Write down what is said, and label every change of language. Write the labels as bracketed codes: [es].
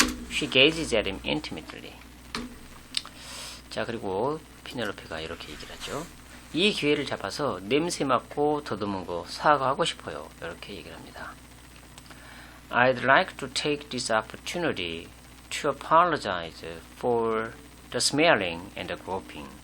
[en] She gazes at him intimately. [ko] 자, 그리고 피넬로페가 이렇게 얘기를 하죠. 이 기회를 잡아서 냄새 맡고 더듬은 거 사과하고 싶어요. 이렇게 얘기를 합니다. [en] I'd like to take this opportunity to apologize for the smelling and the groping.